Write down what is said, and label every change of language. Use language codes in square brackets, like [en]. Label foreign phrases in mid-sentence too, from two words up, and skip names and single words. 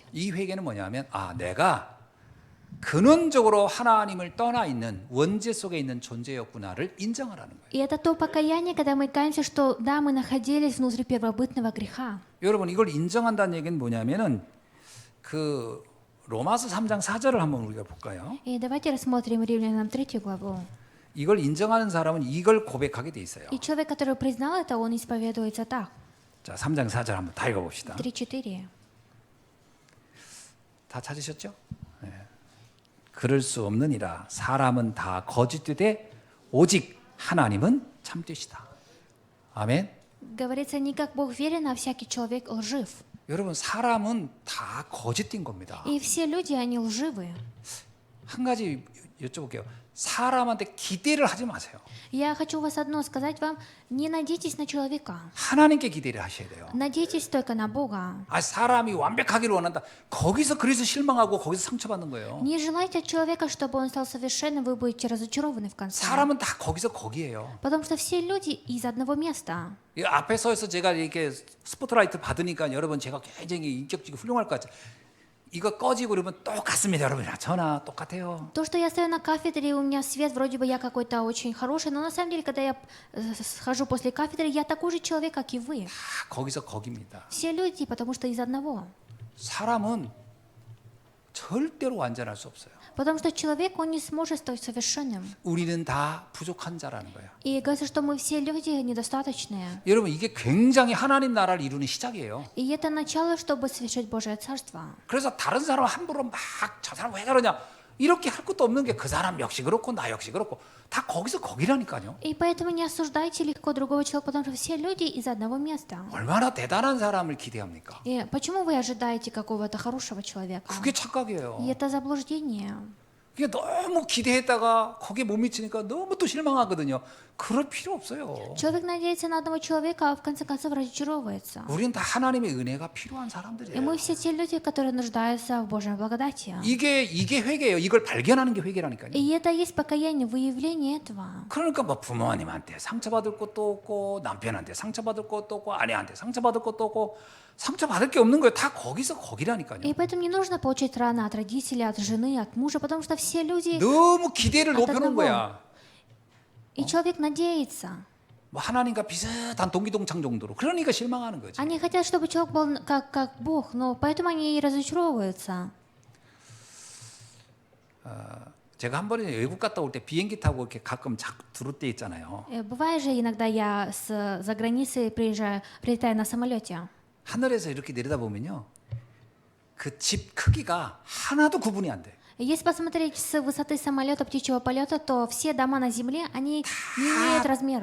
[ko] 이 회개는 뭐냐면, 아, 내가 근원적으로 하나님을 떠나 있는 원죄 속에 있는 존재였구나를 인정하라는 거예요. [ru] И это то покаяние, когда мы каемся, что да, мы находились внутри первобытного греха. [ko] 여러분, 이걸 인정한다는 얘기는 뭐냐면은 그 로마서 3장 4절을 한번 우리가 볼까요? [ru] И давайте рассмотрим Римлянам 3 главу. [ko] 이걸 인정하는 사람은 이걸 고백하게 돼 있어요. [ru] И человек, который признал это, он исповедуется так. [ko] 자, 3장 4절 한번 다 읽어봅시다. 3-4. 다 찾으셨죠? 네. 그럴 수 없느니라. 사람은 다 거짓되되 오직 하나님은 참되시다. 아멘. [ru] Говорится, не как Бог верен, а всякий человек лжив. [ko] 여러분 사람은 다 거짓된 겁니다. [ru] И все люди, они лживые. [ko] 한 가지 여쭤볼게요. 사람한테 기대를 하지 마세요. [ru] Я хочу вас одно сказать вам, не надейтесь на человека. [ko] 하나님께 기대를 하셔야 돼요. [ru] Надейтесь только на Бога. [ko] 아, 사람이 완벽하기를 원한다. 거기서 그래서 실망하고 거기서 상처받는 거예요. [ru] Не желайте от человека, чтобы он стал совершенным, вы будете разочарованы в конце. [ko] 사람은 다 거기서 거기에요. [ru] Потому что все люди из одного места. [ko] 이 앞에 서서 제가 이렇게 스포트라이트 받으니까 여러분 제가 굉장히 인격적이고 훌륭할 것 같아요. 이거 꺼지고 그러면 똑같습니다, 여러분. 저나 똑같아요. [ru] То, что я стою на кафедре, у меня свет, вроде бы я какой-то очень хороший, но на самом деле, когда я схожу после кафедры, я такой же человек, как и вы. [ko] 다 거기서 거기입니다. [ru] Все люди, потому что из одного. [ko] 사람은 절대로 완전할 수 없어요. [ru] Потому что человек, он не сможет стать совершенным. [ko] 우리는 다 부족한 자라는 거예요. [ru] И говорится, что мы все люди недостаточные. [ko] 여러분 이게 굉장히 하나님 나라를 이루는 시작이에요. [ru] И это начало, чтобы совершить Божие Царство. [ko] 그래서 다른 사람 함부로 막 저 사람 왜 그러냐 이렇게 할 것도 없는 게 그 사람 역시 그렇고 나 역시 그렇고 다 거기서 거기라니까요. [ru] И поэтому не осуждайте легко другого человека, потому что все люди из одного места. [ko] 얼마나 대단한 사람을 기대합니까? [ru] И почему вы ожидаете какого-то хорошего человека? [ko] 그게 착각이에요. [ru] И это заблуждение. [ko] 이게 너무 기대했다가 거기에 못 미치니까 너무 또 실망하거든요. 그럴 필요 없어요. [ru] Человек надеется на одного человека, а в конце концов разочаровывается. [ko] 우리는 다 하나님의 은혜가 필요한 [ru] И [ko] 사람들이에요. [ru] мы все те люди, которые нуждаются в Божьей благодати. [ko] 이게 회개예요. 이걸 발견하는 게 회개라니까요. [ru] И это есть покаяние, выявление этого. [ko] 그러니까 뭐 부모님한테 상처받을 것도 없고 남편한테 상처받을 것도 없고 아내한테 상처받을 것도 없고 상처받을 게 없는 거예요. 다 거기서 거기라니까요. [ru] И поэтому не нужно получать раны от родителей, от жены, от мужа, потому что все люди... [ko] 너무 기대를 높여놓은 거야. [ru] И человек надеется. [ko] 뭐 하나님과 비슷한 동기동창 정도로. 그러니까 실망하는 거지. [ru] Они хотят, чтобы человек был как Бог, но поэтому они и разочаровываются. [ko] 제가 한 번에 외국 갔다 올 때 비행기 타고 이렇게 가끔 두를 때 있잖아요. [ru] Бывает же, иногда я за границей прилетаю на самолете. [ko] 하늘에서 이렇게 내려다보면요. 그 집 크기가 하나도 구분이 안 돼. [ru] Если посмотреть с высоты самолета птичьего полета, то все дома на земле, они не имеют размера.